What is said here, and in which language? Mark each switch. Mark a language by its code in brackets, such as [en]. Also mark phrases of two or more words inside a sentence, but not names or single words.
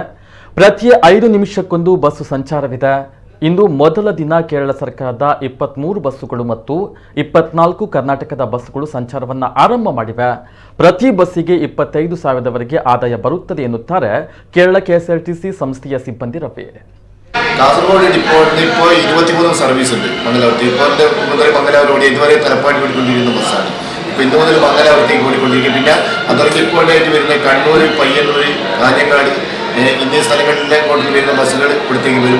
[kn] ಪ್ರತಿ 5 ನಿಮಿಷಕ್ಕೊಂದು ಬಸ್ಸು ಸಂಚಾರವಿದೆ. ಇಂದು ಮೊದಲ ದಿನ ಕೇರಳ ಸರ್ಕಾರದ 23 ಬಸ್ಸುಗಳು ಮತ್ತು 24 ಕರ್ನಾಟಕದ ಬಸ್ಸುಗಳು ಸಂಚಾರವನ್ನು ಆರಂಭ ಮಾಡಿವೆ. ಪ್ರತಿ ಬಸ್ಸಿಗೆ 25,000ವರೆಗೆ ಆದಾಯ ಬರುತ್ತದೆ ಎನ್ನುತ್ತಾರೆ ಕೇರಳ ಕೆಎಸ್ಆರ್ಟಿಸಿ ಸಂಸ್ಥೆಯ ಸಿಬ್ಬಂದಿ ರವಿ. [ml] കാസർഗോഡ് ഡിപ്പോട്ടിന് ഇപ്പോൾ 23 സർവീസ് ഉണ്ട്. മംഗലാപുരത്ത് ഇപ്പോൾ മുതൽ മംഗലാപുരം ഇതുവരെ തലപ്പാടി ഓടിക്കൊണ്ടിരിക്കുന്ന ബസ്സാണ്. ഇപ്പോൾ ഇന്ന് മുതൽ മംഗലാപുരത്തേക്ക് ഓടിക്കൊണ്ടിരിക്കും. പിന്നെ അതോടെ ഡിപ്പോട്ടായിട്ട് വരുന്ന കണ്ണൂർ, പയ്യന്നൂർ, കാഞ്ഞങ്ങാട് എന്നീ സ്ഥലങ്ങളിലെ കോട്ടിൽ വരുന്ന ബസ്സുകൾ ഇവിടത്തേക്ക് വരും.